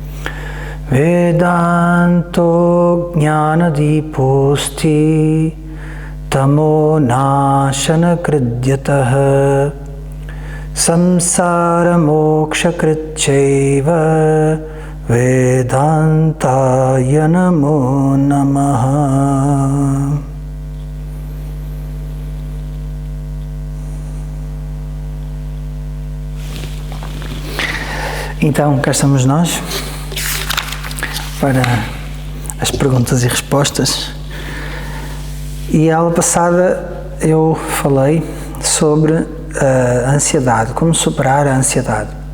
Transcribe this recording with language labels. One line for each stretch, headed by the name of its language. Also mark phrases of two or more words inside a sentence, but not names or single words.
Sanskrit: वेदान्तो ज्ञानदीप्ति तमो नाशनकृत्यतः संसारमोक्षकृच्चैव वेदान्ताय नमो नमः.
Portuguese: Então, cá estamos nós para as perguntas e respostas. E a aula passada eu falei sobre a ansiedade, como superar a ansiedade.